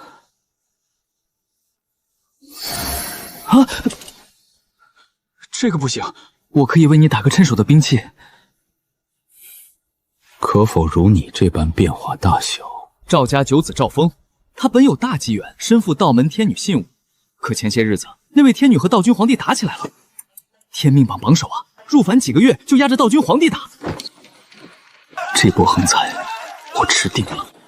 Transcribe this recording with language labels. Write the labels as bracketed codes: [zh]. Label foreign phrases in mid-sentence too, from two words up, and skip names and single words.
[zh] 啊，這個不行，我可以為你打個趁手的兵器。可否如你這般變化大小？趙家九子趙峰，他本有大機緣，身負道門天女信物。可前些日子，那位天女和道君皇帝打起來了，天命榜榜首啊，入凡幾個月就壓着道君皇帝打。這波橫財，我吃定了。